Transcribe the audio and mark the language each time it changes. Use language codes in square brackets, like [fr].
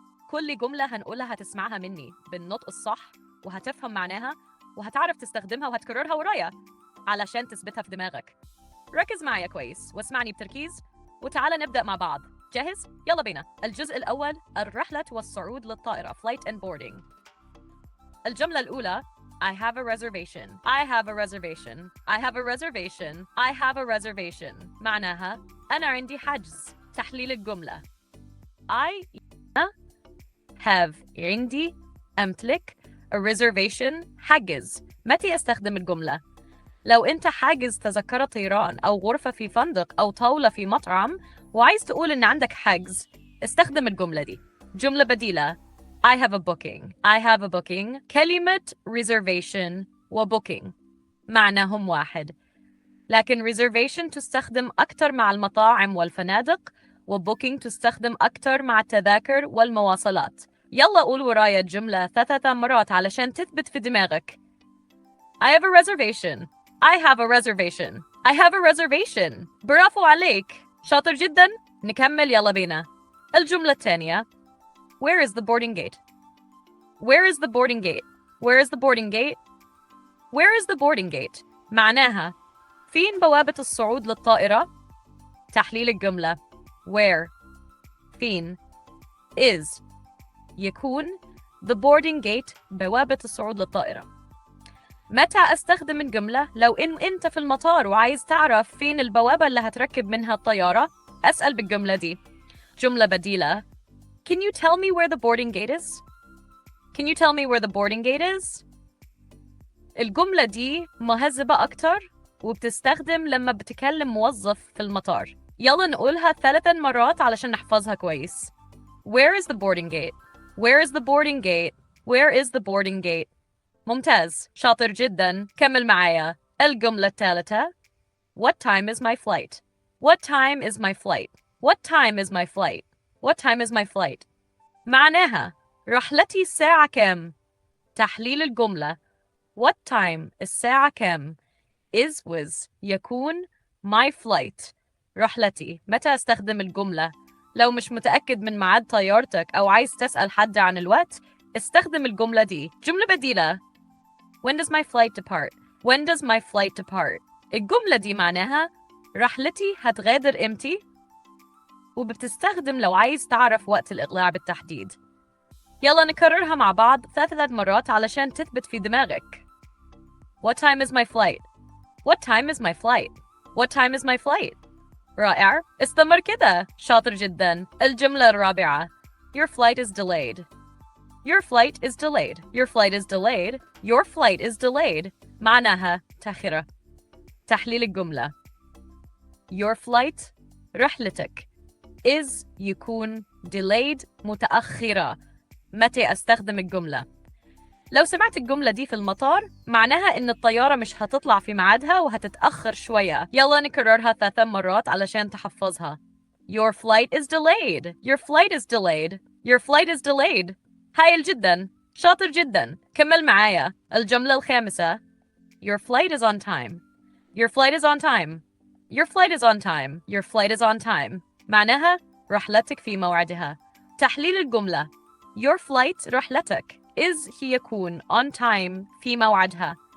[ar] كل جملة هنقولها هتسمعها مني بالنطق الصح، وهتفهم معناها وهتعرف تستخدمها وهتكررها ورايا علشان تثبتها في دماغك. ركز معايا كويس واسمعني بتركيز، وتعالى نبدأ مع بعض. جاهز؟ يلا بينا. الجزء الأول: الرحلة والصعود للطائرة [en] Flight and Boarding. [ar] الجملة الأولى: [en] I have a reservation. I have a reservation. I have a reservation. I have a reservation. [ar] معناها أنا عندي حجز. تحليل الجملة: [en] I have [ar] عندي أمتلك [en] a reservation [ar] حجز. متى أستخدم الجملة؟ لو أنت حاجز تذكرة طيران أو غرفة في فندق أو طاولة في مطعم وعايز تقول إن عندك حجز، استخدم الجملة دي. جملة بديلة: [en] I have a booking. I have a booking. [ar] كلمة reservation و booking معناهم واحد، لكن reservation تستخدم أكثر مع المطاعم والفنادق، و booking تستخدم أكثر مع التذاكر والمواصلات. يلا قول ورايا الجملة 3 مرات علشان تثبت في دماغك. [en] I have a reservation. I have a reservation. I have a reservation. [ar] برافو عليك، شاطر جدا. نكمل، يلا بينا. الجملة الثانية: [en] Where is the boarding gate? Where is the boarding gate? Where is the boarding gate? Where is the boarding gate? [ar] معناها فين بوابة الصعود للطائرة؟ تحليل الجملة: Where فين، is يكون، [en] the boarding gate [ar] بوابة الصعود للطائرة. متى أستخدم الجملة؟ لو أنت في المطار وعايز تعرف فين البوابة اللي هتركب منها الطيارة، أسأل بالجملة دي. جملة بديلة: [en] Can you tell me where the boarding gate is? Can you tell me where the boarding gate is? [ar] الجملة دي مهذبة أكتر وبتستخدم لما بتكلم موظف في المطار. يلا نقولها 3 مرات علشان نحفظها كويس. [en] Where is the boarding gate? Where is the boarding gate? Where is the boarding gate? [ar] ممتاز، شاطر جدا. كمل معايا. الجملة الثالثة: [en] What time is my flight? What time is my flight? What time is my flight? What time is my flight? [ar] معناها رحلتي الساعة كم؟ تحليل الجملة: [en] What time [ar] الساعة كم؟ is was يكون [en] my flight [ar] رحلتي. متى أستخدم الجملة؟ لو مش متأكد من ميعاد طيارتك أو عايز تسأل حد عن الوقت، استخدم الجملة دي. جملة بديلة: [en] When does my flight depart? When does my flight depart? [ar] الجملة دي معناها رحلتي هتغادر إمتى؟ وبتستخدم لو عايز تعرف وقت الإقلاع بالتحديد. يلا نكررها مع بعض 3 مرات علشان تثبت في دماغك. [en] What time is my flight? What time is my flight? What time is my flight? [ar] رائع، استمر كده، شاطر جدا. الجملة الرابعة: [en] Your flight is delayed. Your flight is delayed. Your flight is delayed. Your flight is delayed. [ar] معناها تأخيرة. تحليل الجملة: [en] Your flight [ar] رحلتك is يكون delayed متأخرة. متى أستخدم الجملة؟ لو سمعت الجملة دي في المطار معناها إن الطيارة مش هتطلع في ميعادها وهتتأخر شوية. يلا نكررها 3 مرات علشان تحفظها. [en] Your flight is delayed. Your flight is delayed. Your flight is delayed. [ar] هايل جدا، شاطر جدا. كمل معايا الجملة الخامسة. [en] Your flight is on time. Your flight is on time. Your flight is on time. Your flight is on time. [ar] معناها رحلتك في موعدها. تحليل الجملة. [en] Your flight [ar] رحلتك is هي يكون [en] on time [ar] في موعدها.